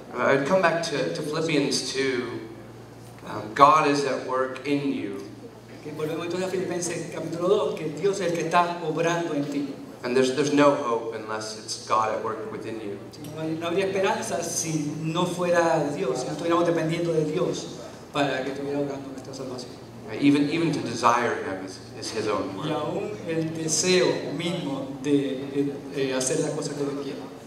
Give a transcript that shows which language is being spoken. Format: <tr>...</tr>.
<en>I'd come back to Philippians 2. God is at work in you.</en> <es>Que volvemos entonces a Filipenses capítulo 2, que Dios es el que está obrando en ti.</es> <en>And there's no hope unless it's God at work within you.</en> <es>No habría esperanza si no fuera Dios, si no estuviéramos dependiendo de Dios para que estuviera obrando nuestra salvación.</es> <en>Even to desire Him is His own</en> <es>Y</es> <en>work.</en> <es>aún el deseo mismo de hacer la cosa que Dios quiere.</es>